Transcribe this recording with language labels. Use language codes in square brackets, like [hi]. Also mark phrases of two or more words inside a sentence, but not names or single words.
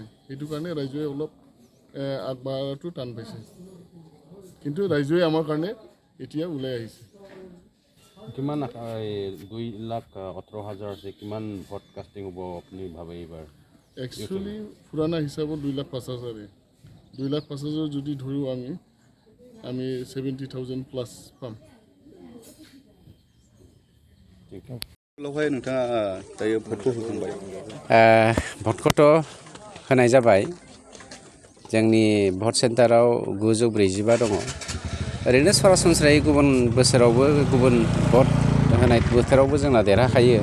[as] সেইটো কাৰণে ৰাইজে অলপ আগবঢ়াটো টান পাইছে, কিন্তু ৰাইজে আমাৰ কাৰণে এতিয়া ওলাই আহিছে। কিমান 2,18,000 আছে, কিমান ভোট কাষ্টিং হ'ব আপুনি ভাবে এইবাৰ? একচুৱেলি পুৰাণা হিচাপত 2,05,000 2,05,000 যদি ধৰোঁ আমি 70,000 প্লাছ পাম। [brx] बेवहाय नोंथाङा दायो भटखौ होखांबाय। भटखौथ' होनाय जाबाय। जोंनि भट सेन्टाराव 945 दङ। ओरैनो सरासनस्रायै गुबुन बोसोरावबो गुबुन भट होनाय बोथोरावबो जोंना देरहाखायो।